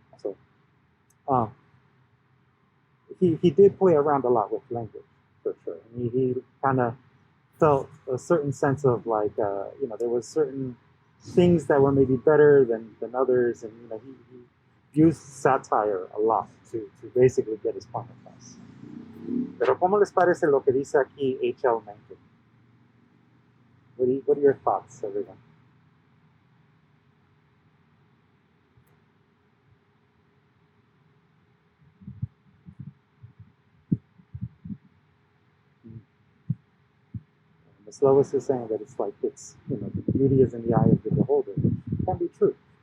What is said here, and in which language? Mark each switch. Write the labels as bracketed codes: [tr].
[en] So, he did play around a lot with language, for sure. And he kind of felt a certain sense of like, there was certain things that were maybe better than others, and he used satire a lot to basically get his point across. [es] Pero ¿cómo les parece lo que dice aquí H.L. Mencken? [en] What are your thoughts, everyone? Ms. Lois is saying that it's like the beauty is in the eye of the beholder, which can be true.